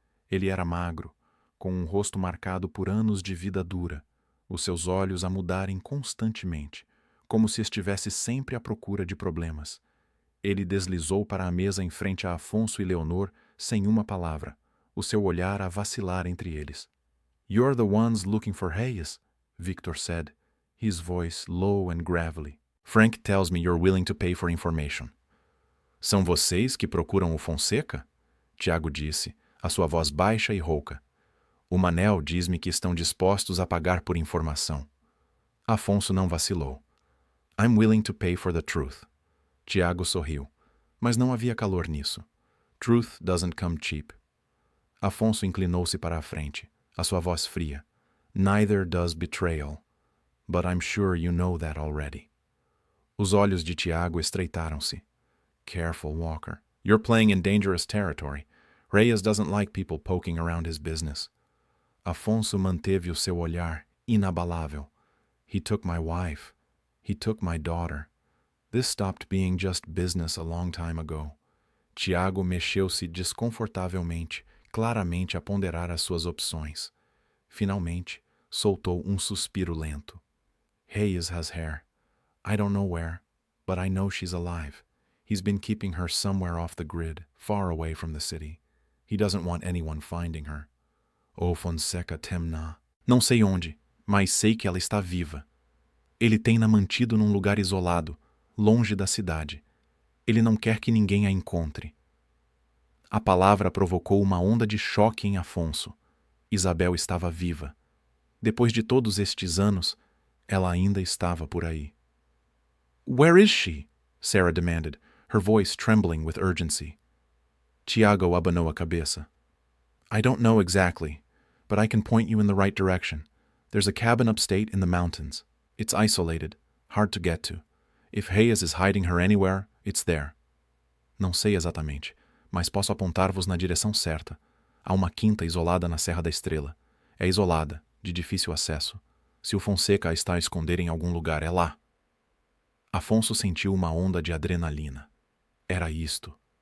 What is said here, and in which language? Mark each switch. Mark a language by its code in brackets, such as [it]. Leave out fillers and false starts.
[pt] Ele era magro, com um rosto marcado por anos de vida dura, os seus olhos a mudarem constantemente, como se estivesse sempre à procura de problemas. Ele deslizou para a mesa em frente a Afonso e Leonor sem uma palavra, o seu olhar a vacilar entre eles. [en] You're the ones looking for Reyes, Victor said, his voice low and gravelly. Frank tells me you're willing to pay for information. [pt] São vocês que procuram o Fonseca? Tiago disse, a sua voz baixa e rouca. O Manel diz-me que estão dispostos a pagar por informação. Afonso não vacilou. [en] I'm willing to pay for the truth. [pt] Tiago sorriu, mas não havia calor nisso. [en] Truth doesn't come cheap. [pt] Afonso inclinou-se para a frente, a sua voz fria. [en] Neither does betrayal. But I'm sure you know that already. [pt] Os olhos de Tiago estreitaram-se. [en] Careful, Walker. You're playing in dangerous territory. Reyes doesn't like people poking around his business. [pt] Afonso manteve o seu olhar inabalável. [en] He took my wife. He took my daughter. This stopped being just business a long time ago. [pt] Tiago mexeu-se desconfortavelmente, claramente a ponderar as suas opções. Finalmente, soltou um suspiro lento. [en] Reyes has hair. I don't know where, but I know she's alive. He's been keeping her somewhere off the grid, far away from the city. He doesn't want anyone finding her. [pt] O Fonseca temna. Não sei onde, mas sei que ela está viva. Ele tem-na mantido num lugar isolado, longe da cidade. Ele não quer que ninguém a encontre. A palavra provocou uma onda de choque em Afonso. Isabel estava viva. Depois de todos estes anos, Ela ainda estava por aí. [en] "Where is she?" Sarah demanded, her voice trembling with urgency. [pt] Tiago abanou a cabeça. [en] "I don't know exactly, but I can point you in the right direction. There's a cabin upstate in the mountains. It's isolated, hard to get to. If Reyes is hiding her anywhere, it's there." [pt] "Não sei exatamente, mas posso apontar-vos na direção certa. Há uma quinta isolada na Serra da Estrela. É isolada, de difícil acesso. Se o Fonseca a está a esconder em algum lugar, é lá." Afonso sentiu uma onda de adrenalina. Era isto.